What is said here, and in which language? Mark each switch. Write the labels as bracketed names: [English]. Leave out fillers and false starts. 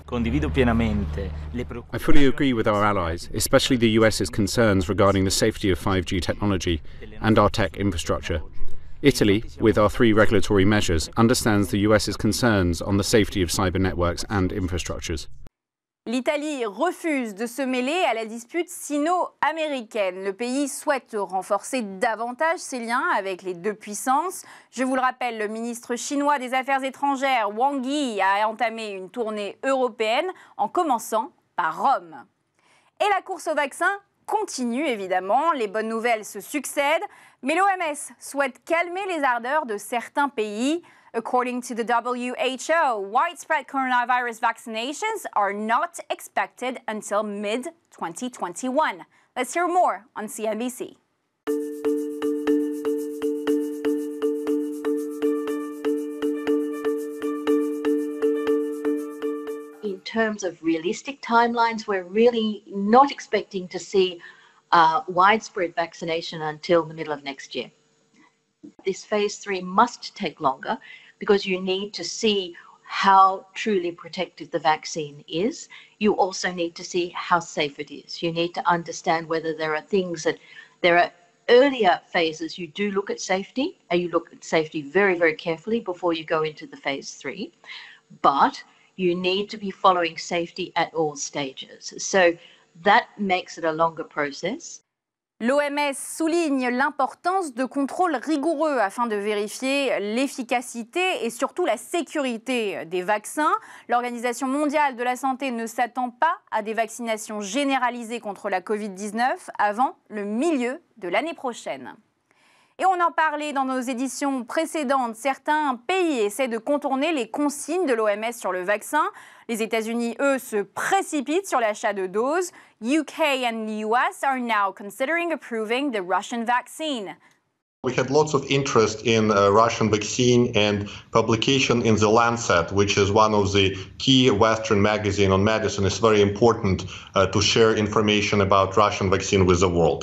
[English] I fully agree with our allies, especially the US's concerns regarding the safety of 5G technology and our tech infrastructure. Italy, with our 3 regulatory measures, understands the US's concerns on the safety of cyber networks and infrastructures. [French] L'Italie refuse de se mêler à la dispute sino-américaine. Le pays souhaite renforcer davantage ses liens avec les deux puissances. Je vous le rappelle, le ministre chinois des Affaires étrangères, Wang Yi, a entamé une tournée européenne en commençant par Rome. Et la course au vaccin continue évidemment, les bonnes nouvelles se succèdent, mais l'OMS souhaite calmer les ardeurs de certains pays. [English] According to the WHO, widespread coronavirus vaccinations are not expected until mid-2021. Let's hear more on CNBC. In terms of realistic timelines, we're really not expecting to see widespread vaccination until the middle of next year. This phase 3 must take longer because you need to see how truly protective the vaccine is. You also need to see how safe it is. You need to understand whether there are things that there are earlier phases you do look at safety, and you look at safety very, very carefully before you go into the phase 3. But you need to be following safety at all stages. So that makes it a longer process. [French] L'OMS souligne l'importance de contrôles rigoureux afin de vérifier l'efficacité et surtout la sécurité des vaccins. L'Organisation mondiale de la santé ne s'attend pas à des vaccinations généralisées contre la Covid-19 avant le milieu de l'année prochaine. Et on en parlait dans nos éditions précédentes, certains pays essaient de contourner les consignes de l'OMS sur le vaccin. Les États-Unis, eux, se précipitent sur l'achat de doses. [English] UK and the US are now considering approving the Russian vaccine. We had lots of interest in Russian vaccine and publication in The Lancet, which is one of the key Western magazines on medicine. It's very important to share information about Russian vaccine with the world.